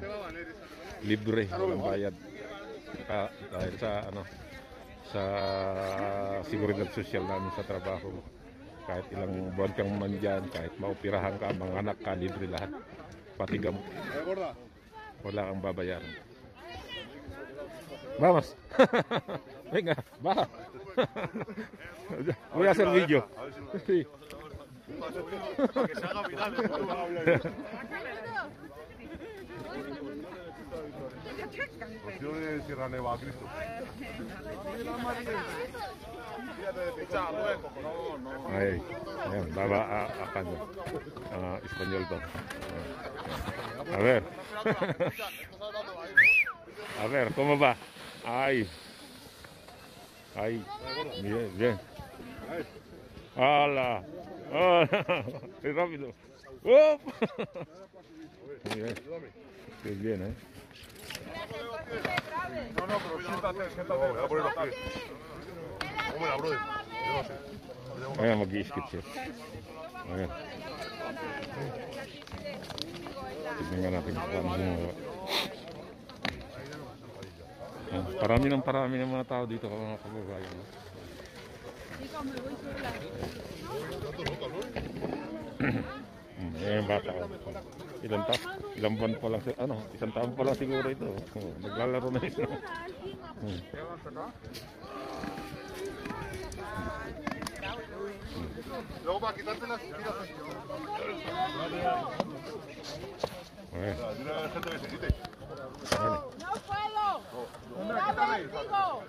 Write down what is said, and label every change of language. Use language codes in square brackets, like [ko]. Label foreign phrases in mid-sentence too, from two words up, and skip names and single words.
[tl] Libre, walang bayad. Dahil sa [es] seguridad social [tl] namin sa trabaho. Kahit ilang buwan kang man dyan, kahit maoperahan ka, mga anak ka, libre lahat. Pati gamot. Wala kang babayaran. [es] Vamos. Venga, va. Voy a hacer vídeo. Sí. Que se haga viral. Opciones Sierra Nevada, Cristo. [tl] Ay, ayan, baba Espanyol to. [es] A ver. A ver, ¿cómo va? Ay. Ay. Bien, bien. ¡Hala! ¡Hala! ¡Qué rápido! ¡Up! Muy bien. Qué bien, ¿eh? No, pero siéntate. Voy a poner los pies. Hombre, brother. Yo no sé. [tl] Ayan, mag-i-skip siya. Ayan. Tignan nga natin kung paano gumawa. Ayan, parami ng mga tao dito, mga kababayan. Ayan yung bata ko. Ilang buwan pa lang, isang taon pa lang siguro ito. Naglalaro na ito. [es] Luego para quitártelas, tiras así. Dile a la gente que se quite. ¡No puedo! ¡No vértigo!